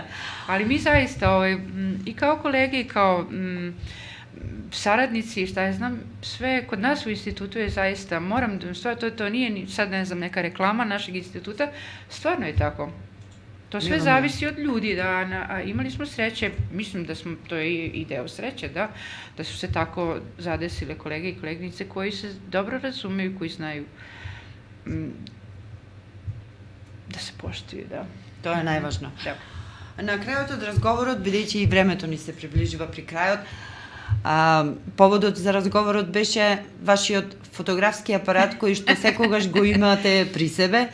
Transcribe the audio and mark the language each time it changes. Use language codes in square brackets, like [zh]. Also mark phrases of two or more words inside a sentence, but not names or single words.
[sr] Ali mi zaista, i kao kolege, i kao saradnici, šta ja znam, sve kod nas u institutu je zaista, to nije sad, ne znam, neka reklama našeg instituta, stvarno je tako. To sve zavisi od ljudi, a imali smo sreće, mislim da smo, to je i deo sreće, da su se tako zadesile kolege i koleginice koji se dobro razumiju, koji znaju [mk] да се поштои, да. Тоа е најважно. Да. На крајот од разговорот, бидејќи и времето ни се приближува при крајот, поводот за разговорот беше вашиот фотографски апарат кој што секогаш го имате при себе.